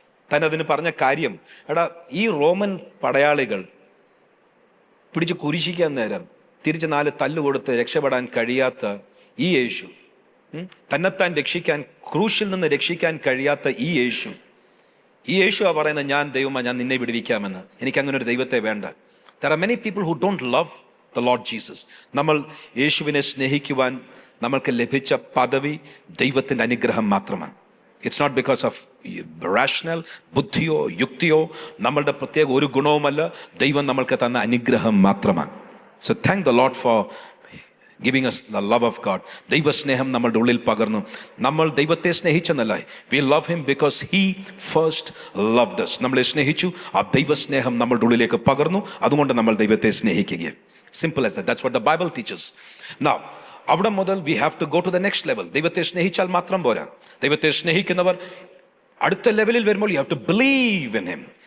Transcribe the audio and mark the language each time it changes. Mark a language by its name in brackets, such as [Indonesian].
[Malayalam] താൻ അതിന് പറഞ്ഞ കാര്യം, ഈ റോമൻ പടയാളികൾ പിടിച്ച് കുരിശിക്കാൻ നേരം തിരിച്ച് 4 തല്ലുകൊടുത്ത് രക്ഷപ്പെടാൻ കഴിയാത്ത ഈ യേശു, തന്നെത്താൻ രക്ഷിക്കാൻ, ക്രൂശിൽ നിന്ന് രക്ഷിക്കാൻ കഴിയാത്ത ഈ യേശു ആ പറയുന്നത്, ഞാൻ ദൈവമാണ്, ഞാൻ നിന്നെ വിടുവിക്കാമെന്ന്. എനിക്കങ്ങനെ ഒരു ദൈവത്തെ വേണ്ട. [English] There are many people who don't love the Lord Jesus. [Malayalam] നമ്മൾ യേശുവിനെ സ്നേഹിക്കുവാൻ നമ്മൾക്ക് ലഭിച്ച പദവി ദൈവത്തിൻ്റെ അനുഗ്രഹം മാത്രമാണ്. [English] it's not because of rational, [Malayalam] ബുദ്ധിയോ യുക്തിയോ നമ്മളുടെ പ്രത്യേക ഒരു ഗുണവുമല്ല. ദൈവം നമ്മൾക്ക് തന്ന അനുഗ്രഹം മാത്രമാണ്. [English] So thank the Lord for giving us the love of God. [Malayalam] ദൈവസ്നേഹം നമ്മളുടെ ഉള്ളിൽ പകർന്നു. നമ്മൾ ദൈവത്തെ സ്നേഹിച്ചെന്നല്ല, [English] we love him because he first loved us. [Malayalam] നമ്മളെ സ്നേഹിച്ചു, ആ ദൈവസ്നേഹം നമ്മളുടെ ഉള്ളിലേക്ക് പകർന്നു. അതുകൊണ്ട് നമ്മൾ ദൈവത്തെ സ്നേഹിക്കുകയാണ്. [English] Simple as that. That's what the Bible teaches. Now, [Malayalam] അവിടെ മുതൽ [English] we have to go to the next level. [Malayalam] ദൈവത്തെ സ്നേഹിച്ചാൽ മാത്രം പോരാ. ദൈവത്തെ സ്നേഹിക്കുന്നവർ അടുത്ത ലെവലിൽ വരുമ്പോൾ [English] you have to believe in him.